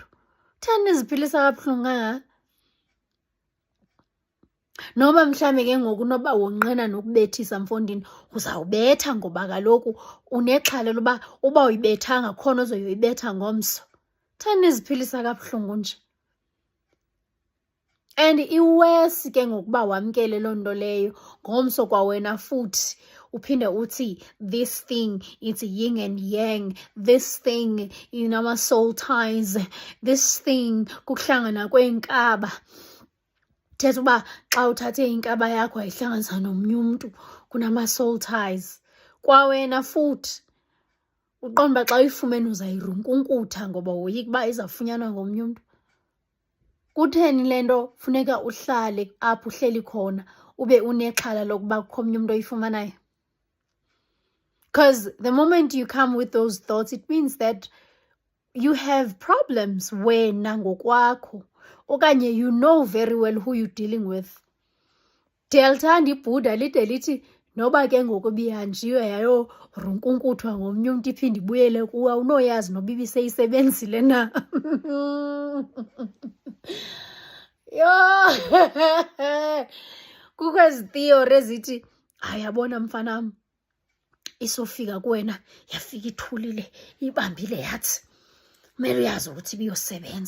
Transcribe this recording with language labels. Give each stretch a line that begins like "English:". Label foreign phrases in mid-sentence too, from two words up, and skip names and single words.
Xhosa: Thani niziphilisa kabuhlungu kangaka? Noba mhlawumbi ke ngoku noba wonqena nokubethisa mfondini uzawubetha ngoba kaloku unexhala loba uba uyibethanga khona ozoyoyibetha ngomso. Thani niziphilisa kabuhlungu nje. And iwesi ke ngokuba wamkele loo nto leyo ngomso kwawena futhi uphinde uthi
English: this thing it's yin and yang, this thing ama-soul ties, this thing
Xhosa: kukuhlangana kweenkaba. Thetha uba xa uthathe inkaba yakho wayihlanganisa nomnye umntu kunama-soul ties. Kwawena futhi uqonda uba xa uyifumene uzayirunkunkutha ngoba woyika uba izawufunyanwa ngomnye umntu. Kutheni le nto funeka uhlale apho uhleli khona ube unexhala lokuba kukho omnye umntu oyifumanayo?
English: Because the moment you come with those thoughts, it means that you have problems
Xhosa: wena ngokwakho.
English: Okanye you know very well who you're dealing with.
Xhosa: Ndiyalithanda iBuddha lide lithi noba ke ngoku bihanjiwe yayorunkunkuthwa ngomnye umntu iphinde ibuyele kuwe awunoyazi noba ibiseyisebenzile na. Yho. Kukho ezi theory ezithi ayabona mfanam isofika kuwena yafika ithulile ibambile yathi kumele uyazi ukuthi ibiyosebenza.